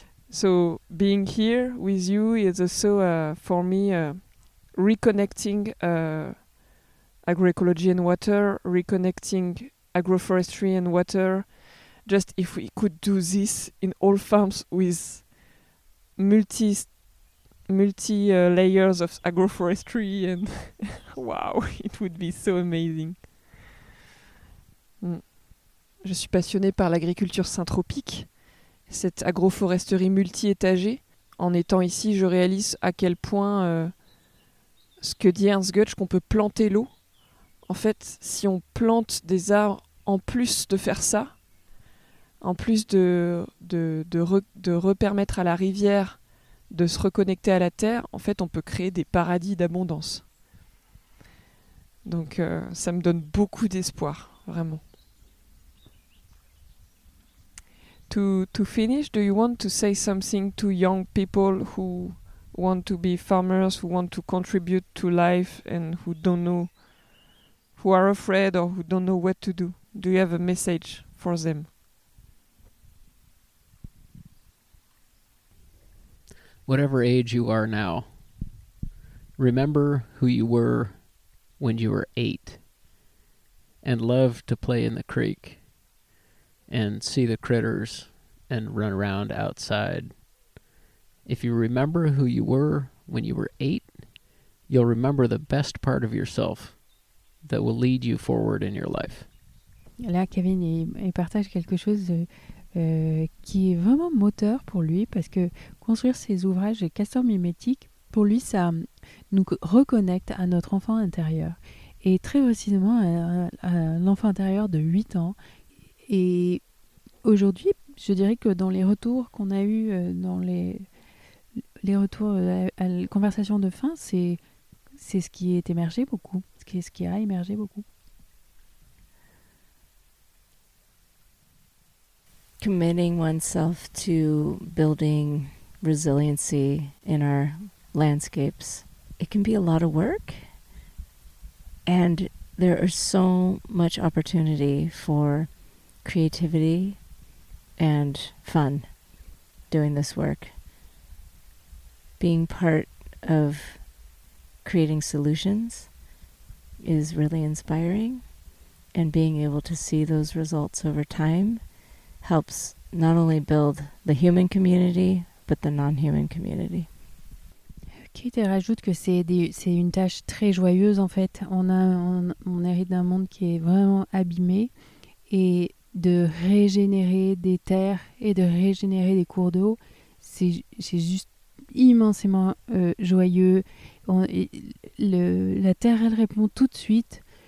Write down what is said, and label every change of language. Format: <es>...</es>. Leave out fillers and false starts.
<en>So being here with you is also for me reconnecting agroecology and water, reconnecting agroforestry and water. Just if we could do this in all farms with multi layers of agroforestry, and wow, it would be so amazing.</en> <fr>Je suis passionnée par l'agriculture syntropique, cette agroforesterie multi-étagée. En étant ici, je réalise à quel point ce que dit Ernst Götsch, qu'on peut planter l'eau. En fait, si on plante des arbres, en plus de faire ça, en plus de repermettre à la rivière de se reconnecter à la terre, en fait, on peut créer des paradis d'abondance. Donc, ça me donne beaucoup d'espoir, vraiment.</fr> <en>To finish, do you want to say something to young people who want to be farmers, who want to contribute to life and who don't know, who are afraid or who don't know what to do? Do you have a message for them? Whatever age you are now, remember who you were when you were 8 and loved to play in the creek and see the critters and run around outside. If you remember who you were when you were 8, you'll remember the best part of yourself that will lead you forward in your life.</en> <fr>Là, Kevin, il partage quelque chose qui est vraiment moteur pour lui, parce que construire ces ouvrages de castors mimétiques, pour lui, ça nous reconnecte à notre enfant intérieur. Et très précisément à l'enfant intérieur de 8 ans. Et aujourd'hui, je dirais que dans les retours qu'on a eus, dans les retours à la conversation de fin, c'est ce qui est émergé beaucoup, ce qui a émergé beaucoup.</fr> <en>Committing oneself to building resiliency in our landscapes, it can be a lot of work, and there is so much opportunity for creativity and fun doing this work. Being part of creating solutions is really inspiring, and being able to see those results over time helps not only build the human community, but the non-human community.</en> <fr>Kate rajoute que c'est une tâche très joyeuse en fait. On hérite d'un monde qui est vraiment abîmé, et de régénérer des terres et de régénérer des cours d'eau, c'est juste immensément joyeux. La terre, elle répond tout de suite.</fr>